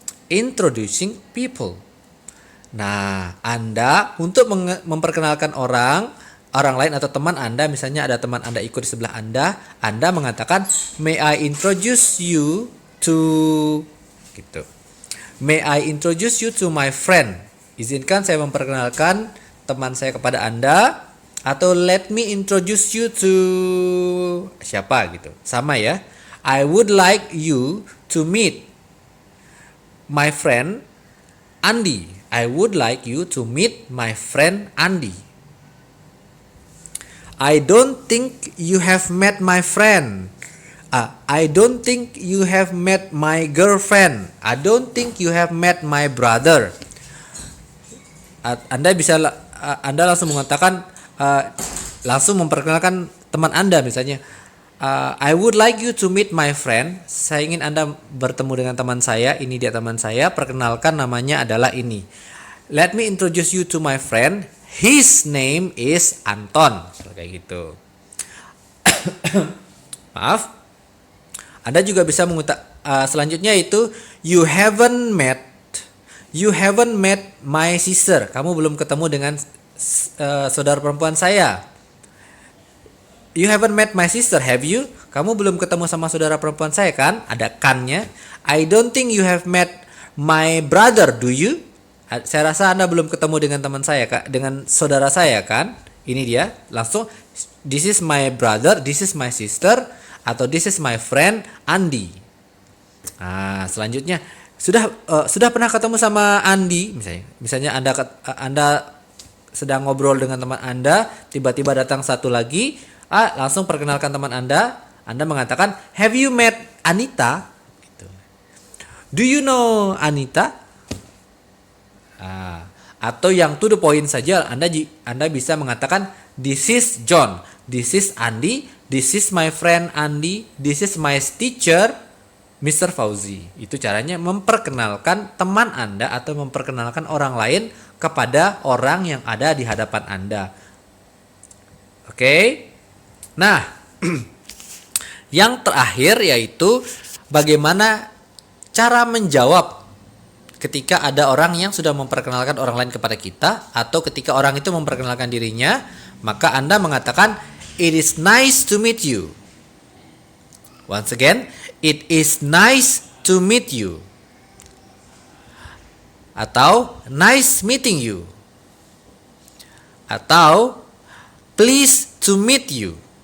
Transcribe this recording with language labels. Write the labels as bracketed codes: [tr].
[id] Introducing people. Nah, Anda untuk memperkenalkan orang lain atau teman Anda, misalnya ada teman Anda ikut di sebelah Anda mengatakan [en] may I introduce you to [id] gitu. [en] May I introduce you to my friend. [id] Izinkan saya memperkenalkan teman saya kepada Anda, atau [en] let me introduce you to [id] siapa gitu. Sama ya. [en] I would like you to meet my friend Andy. I would like you to meet my friend Andy. I don't think you have met my friend. I don't think you have met my girlfriend. I don't think you have met my brother. [id] Anda langsung mengatakan langsung memperkenalkan teman Anda misalnya. [en] I would like you to meet my friend. [id] Saya ingin Anda bertemu dengan teman saya. Ini dia teman saya. Perkenalkan, namanya adalah ini. [en] Let me introduce you to my friend. His name is Anton. [id] Kayak gitu. Maaf. Anda juga bisa selanjutnya itu [en] you haven't met my sister. [id] Kamu belum ketemu dengan saudara perempuan saya. [en] You haven't met my sister, have you? [id] Kamu belum ketemu sama saudara perempuan saya kan? Ada kan-nya. [en] I don't think you have met my brother, do you? [id] Saya rasa Anda belum ketemu dengan teman saya, dengan saudara saya kan? Ini dia, langsung [en] this is my brother, this is my sister, atau this is my friend Andy. [id] Selanjutnya sudah pernah ketemu sama Andy misalnya Anda sedang ngobrol dengan teman Anda, tiba-tiba datang satu lagi, langsung perkenalkan teman Anda mengatakan [en] have you met Anita [id] gitu. [en] Do you know Anita? [id] Atau yang to the point saja, Anda bisa mengatakan [en] this is John, this is Andi, this is my friend Andi, this is my teacher Mr. [id] Fauzi. Itu caranya memperkenalkan teman Anda atau memperkenalkan orang lain kepada orang yang ada di hadapan Anda. Oke. Nah, yang terakhir yaitu bagaimana cara menjawab ketika ada orang yang sudah memperkenalkan orang lain kepada kita, atau ketika orang itu memperkenalkan dirinya, maka Anda mengatakan, [en] "It is nice to meet you." Once again, "It is nice to meet you." Atau, "Nice meeting you." Atau, "Pleased to meet you."